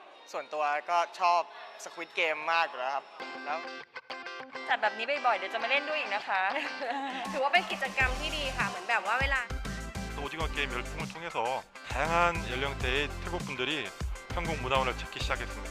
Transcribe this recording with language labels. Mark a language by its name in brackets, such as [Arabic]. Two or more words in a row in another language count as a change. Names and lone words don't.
[Thai] ส่วนตัวก็ชอบ Squid Game มากอยู่แล้วครับแล้ว จัดแบบนี้บ่อยๆเดี๋ยวจะมาเล่นด้วยอีกนะคะ ถือว่าเป็นกิจกรรมที่ดีค่ะเหมือนแบบว่าเวลา [Korean] 오징어 게임 열풍을 통해서 다양한 연령대의 태국 분들이 한국 문화원을 찾기 시작했습니다.